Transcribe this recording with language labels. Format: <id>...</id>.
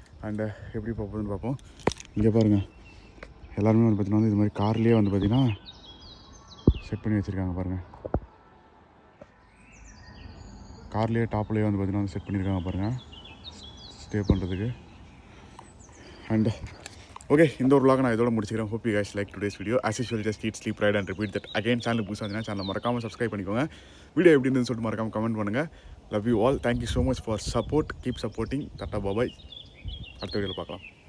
<ta>And எப்படி போகுதுன்னு பார்ப்போம். இங்கே பாருங்கள், எல்லாருமே வந்து பார்த்திங்கன்னா வந்து இது மாதிரி கார்லேயே வந்து பார்த்திங்கன்னா செட் பண்ணி வச்சுருக்காங்க பாருங்கள். கார்லேயே டாப்லேயே வந்து பார்த்திங்கன்னா வந்து செட் பண்ணியிருக்காங்க பாருங்கள் ஸ்டே பண்ணுறதுக்கு. அண்ட் ஓகே, இந்த ஒரு vlog நான் இதோட முடிச்சுக்கிறேன்.</ta> <en>Hope you guys like today's video. As usual, just eat, sleep, ride and repeat that.</en> <ta>Again, channel புதுசாக இருந்தீங்கன்னா சேனலை மறக்காமல் சப்ஸ்கிரைப் பண்ணிக்கோங்க. வீடியோ எப்படி இருந்துன்னு சொல்லிட்டு மறக்காமல் கமெண்ட் பண்ணுங்கள்.</ta> <en>Love you all. Thank you so much for support. Keep supporting. Ta ta bye bye.</en> <ta>அடுத்த வீடியோவில் பார்க்கலாம்.</ta>